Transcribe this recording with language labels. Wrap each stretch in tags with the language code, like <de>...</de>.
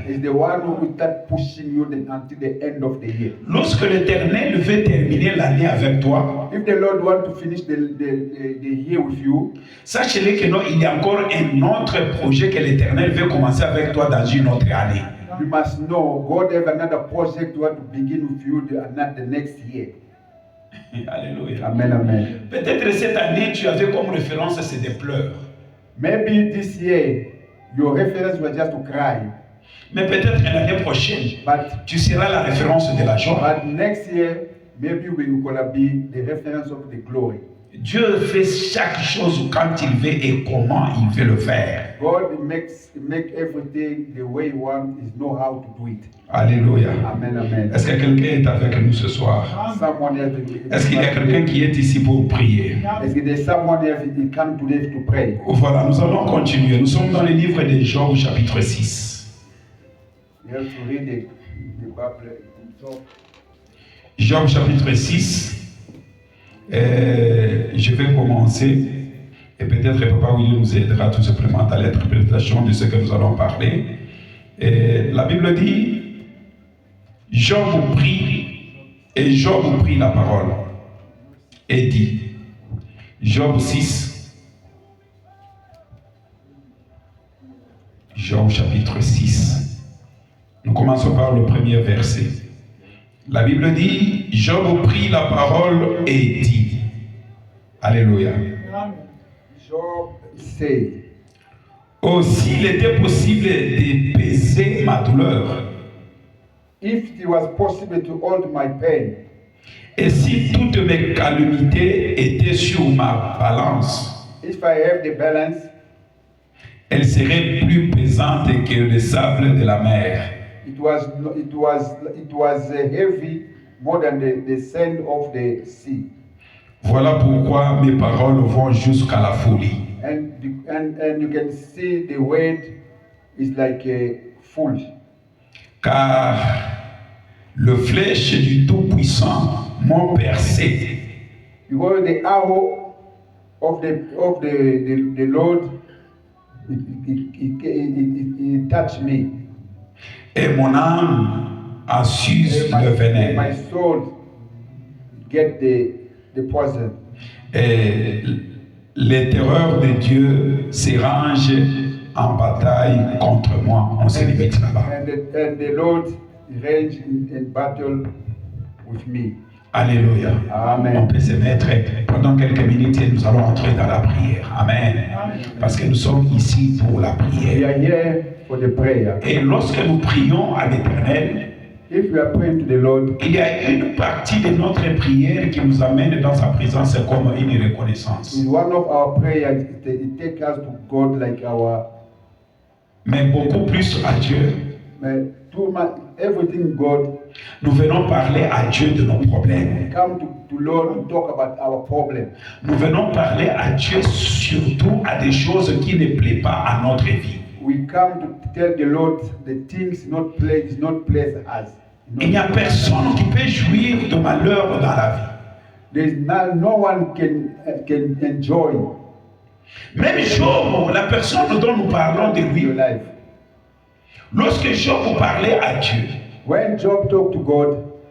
<en>is the one who will start pushing you until the end of the year.</en> <fr>Lorsque l'Éternel veut terminer l'année avec toi,</fr> <en>If the Lord wants to finish the year with you,</en> <fr>sachez-le que non, il y a encore un autre projet que l'Éternel veut commencer avec toi dans une autre année.</fr> <en>you must know God have another project to begin with you the next year.</en> <fr>Alléluia. Amen, amen. Peut-être cette année, tu avais comme référence, c'est des pleurs.</fr> <en>Maybe this year, your reference was just to cry.</en> <fr>Mais peut-être l'année prochaine,</fr> <en>But</en> <fr>tu seras la référence de la joie.</fr> <en>next year, maybe we're going to be the reference of the glory.</en> <fr>Dieu fait chaque chose quand il veut et comment il veut le faire.</fr> <en>God makes everything the way He wants. He know how to do it.</en> <fr>Alléluia. Amen, amen. Est-ce que quelqu'un est avec nous ce soir?</fr> <en>Someone else.</en> <fr>Est-ce qu'il y a quelqu'un qui est ici pour prier? Est-ce que</fr> <en>there's someone else who come today to pray?</en> <fr>Voilà, nous allons continuer. Nous sommes dans le livre de Job, chapitre 6.</fr> <en>You have to read the Bible.</en> <fr>Job, chapitre 6. Je vais commencer. Et peut-être Papa William nous aidera tout simplement dans l'interprétation de ce que nous allons parler. Et la Bible dit, Job prie, et Job prit la parole, et dit, Job 6, Job chapitre 6, nous commençons par le premier verset. La Bible dit, Job prit la parole et dit, Alléluia.</fr> <en>Job said,</en> <fr>oh, s'il était possible d'apaiser ma douleur,</fr> <en>if it was possible to hold my pain,</en> <fr>et si toutes mes calamités étaient sur ma balance,</fr> <en>if I have the balance,</en> <fr>elles seraient plus pesantes que le sable de la mer.</fr> <en>it was heavy more than the sand of the sea.</en> <fr>Voilà pourquoi mes paroles vont jusqu'à la folie.</fr> <en>And you can see the word is like a fool.</en> <fr>Car le flèche du Tout-Puissant m'ont percé.</fr> <en>Because the arrow of the Lord, it touched me.</en> <fr>Et mon âme a su le venin.</fr> <en>My soul get the poison.</en> <fr>Et les terreurs de Dieu se rangent en bataille contre moi. On se limite là-bas.</fr> <en>And the Lord ranged in battle with me.</en> <fr>Alléluia. Amen. On peut se mettre pendant quelques minutes et nous allons entrer dans la prière. Amen. Parce que nous sommes ici pour la</fr> <en>We</en> <fr>prière.</fr> <en>are here for the prayer.</en> <fr>Et lorsque nous prions à l'Éternel,</fr> <en>If we are praying to the Lord,</en> <fr>il y a une partie de notre prière qui nous amène dans sa présence comme une reconnaissance.</fr> <en>in one of our prayers, it takes us to God like our,</en> <fr>Mais beaucoup plus à Dieu.</fr> <en>too much, everything God.</en> <fr>Nous venons parler à Dieu de nos problèmes.</fr> <en>Come to Lord to talk about our problem.</en> <fr>Nous venons parler à Dieu surtout à des choses qui ne plaisent pas à notre vie.</fr> <en>We come to tell the Lord the things not please us.</en> <fr>Il n'y a personne qui peut jouir de malheur dans la vie.</fr> <en>There's no one can enjoy</en> <fr>Même Job, la personne dont nous parlons de</fr> <en>your</en> <fr>lui,</fr> <en>life.</en> <fr>lorsque Job parlait à Dieu,</fr> <en>When Job talked to God,</en>